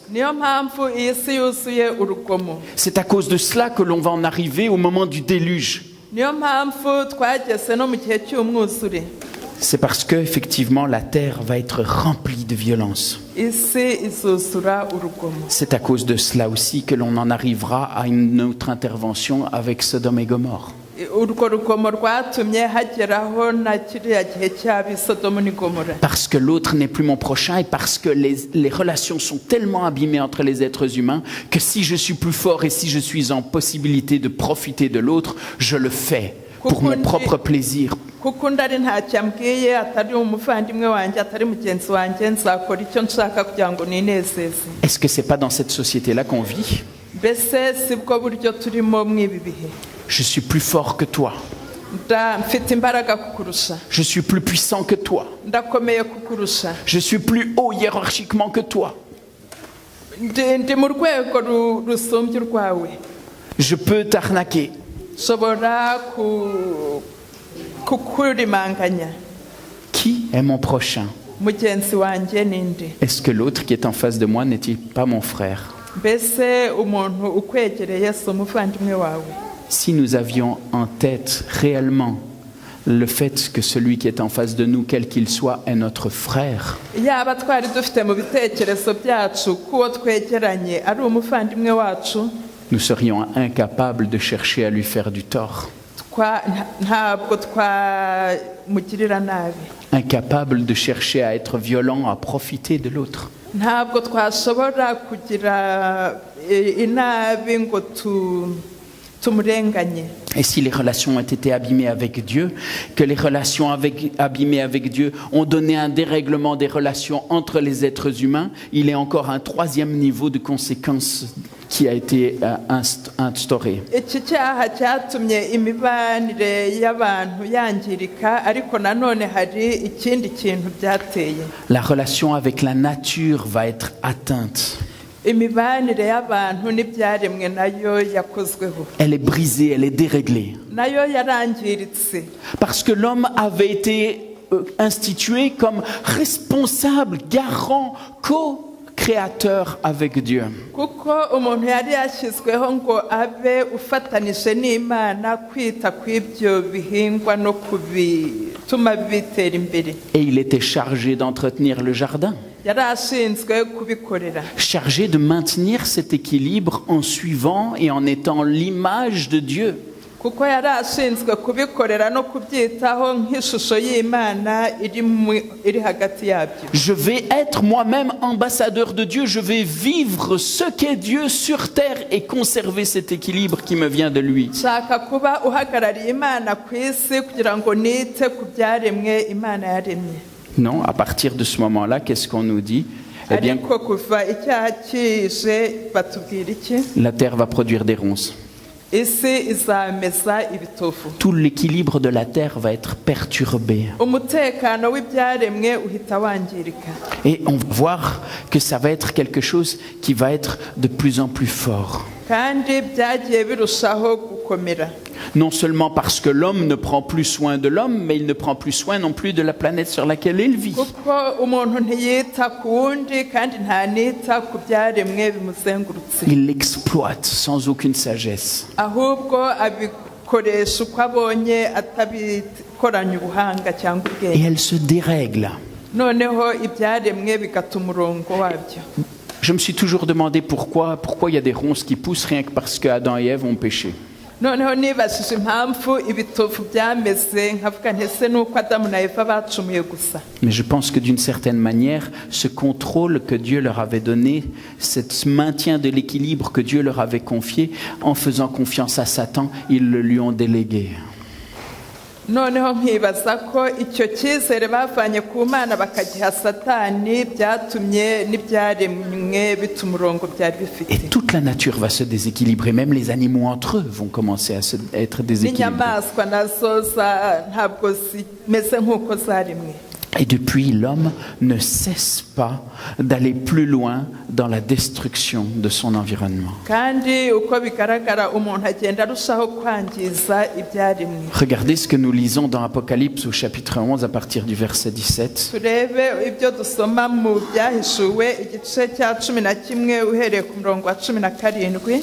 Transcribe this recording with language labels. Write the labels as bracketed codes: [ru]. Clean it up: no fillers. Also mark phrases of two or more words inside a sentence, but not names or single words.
[rw] Niyo mpamvu iyi si yuzuye urugomo. [fr] C'est à cause de cela que l'on va en arriver au moment du déluge. [rw] Niyo mpamvu twageze no mu gihe cy'umwuzure. [fr] C'est parce que effectivement la terre va être remplie de violence. [rw] Isi izuzura urugomo. [fr] C'est à cause de cela aussi que l'on en arrivera à une autre intervention avec Sodome et Gomorrhe. [rw] Urwo rugomo rwatumye hageraho na kiriya gihe cy'ab'i Sodomu n'i Gomora. [fr] Parce que l'autre n'est plus mon prochain et parce que les relations sont tellement abîmées entre les êtres humains que si je suis plus fort et si je suis en possibilité de profiter de l'autre, je le fais pour mon propre plaisir. [rw] Kuko undi ari ntacyo ambwiye atari umuvandimwe wanjye atari mugenzi wanjye nzakora icyo nshaka kugira ngo ninezeze. [fr] Est-ce que c'est pas dans cette société-là qu'on vit? [rw] Mbese si bwo buryo turimo mw'ibi bihe. [fr] Je suis plus fort que toi. [rw] Mfite imbaraga kukurusha. [fr] Je suis plus puissant que toi. [rw] Ndakomeye kukurusha. [fr] Je suis plus haut hiérarchiquement que toi. [rw] Ndi mu rwego rusumbye urwawe. [fr] Je peux t'arnaquer. [rw] Nshobora kukurimanganya. [fr] Qui est mon prochain? [rw] Mugenzi wanjye ninde? [fr] Est-ce que l'autre qui est en face de moi n'est-il pas mon frère? [rw] Mbese umuntu ukwegereye si umuvandimwe wawe? [fr] Si nous avions en tête réellement le fait que celui qui est en face de nous, quel qu'il soit, est notre frère, [rw] Yaba twari dufite mu bitekerezo byacu kuwo twegeranye ari umuvandimwe wacu, [fr] nous serions incapables de chercher à lui faire du tort, [rw] ntabwo twamugirira nabi. [fr] incapables de chercher à être violents, à profiter de l'autre. [rw] Ntabwo twashobora kugira inabi ngo tumurenganye. [fr] Et si les relations ont été abîmées avec Dieu, que les relations abîmées avec Dieu ont donné un dérèglement des relations entre les êtres humains, il est encore un troisième niveau de conséquences qui a été instauré. [rw] Iki cyaha cyatumye imibanire y'abantu yangirika, ariko nanone hari ikindi kintu byateye. [fr] La relation avec la nature va être atteinte. [rw] Imibanire y'abantu n'ibyaremwe nayo yakozweho. [fr] Elle est brisée, elle est déréglée. [rw] Nayo yarangiritse. [fr] Parce que l'homme avait été institué comme responsable, garant, co-créateur avec Dieu. [rw] Kuko umuntu yari yashyizweho ngo abe ufatanije n'Imana kwita kw'ibyo bihingwa no kubituma bitera imbere. [fr] Et il était chargé d'entretenir le jardin. [rw] Yari ashinzwe kubikorera. [fr] Chargé de maintenir cet équilibre en suivant et en étant l'image de Dieu. [rw] Kuko yari ashinzwe kubikorera no kubyitaho nk'ishusho y'Imana iri hagati yabyo. [fr] Je vais être moi-même ambassadeur de Dieu, je vais vivre ce qu'est Dieu sur terre et conserver cet équilibre qui me vient de lui. [rw] Nshaka kuba uhagarariye Imana ku isi kugira ngo nite ku byaremwe Imana yaremye. [fr] Non, à partir de ce moment-là, qu'est-ce qu'on nous dit? Eh bien, [rw] Ariko kuva icyaha kije batubwira iki? [fr] la terre va produire des ronces. [rw] Isi izameza ibitovu. [fr] Tout l'équilibre de la terre va être perturbé. [rw] Umutekano w'ibyaremwe uhita wangirika. [fr] Et on va voir que ça va être quelque chose qui va être de plus en plus fort. [rw] Kandi byagiye birushaho gukomera. [fr] Non seulement parce que l'homme ne prend plus soin de l'homme, mais il ne prend plus soin non plus de la planète sur laquelle il vit. [rw] Kuko umuntu ntiyita ku wundi kandi ntanita ku byaremwe bimuzengurutse. [fr] Il l'exploite sans aucune sagesse. [rw] Ahubwo abikoresha uko abonye atabikoranye ubuhanga cyangwa [fr] Et [rw] ubwenge. [fr] elle se dérègle. [rw] Noneho ibyaremwe bigata umurongo wabyo. [fr] Je me suis toujours demandé pourquoi il y a des ronces qui poussent rien que parce que Adam et Ève ont péché. [rw] Noneho nibashije impamvu ibitovu byameze nkavuga ntese nuko Adamu na Eva bacumuye gusa. [fr] Mais je pense que d'une certaine manière, ce contrôle que Dieu leur avait donné, ce maintien de l'équilibre que Dieu leur avait confié, en faisant confiance à Satan, ils le lui ont délégué. [rw] Noneho nkibaza ko icyo cyizere bavanye ku Mana bakagiha Satani byatumye n'ibyaremwe bita umurongo byari bifite. [fr] Et toute la nature va se déséquilibrer, même les animaux entre eux vont commencer à être déséquilibrés. [rw] N'inyamaswa nazo ntabwo zimeze nk'uko zaremwe. [fr] Et depuis, l'homme ne cesse pas d'aller plus loin dans la destruction de son environnement. [rw] Kandi uko bigaragara umuntu agenda arushaho kwangiza ibyaremwe. [fr] Regardez ce que nous lisons dans Apocalypse au chapitre 11 à partir du verset 17. [rw] Turebe ibyo dusoma mu byahishuwe igice cya 11 uhereye ku murongo wa 17.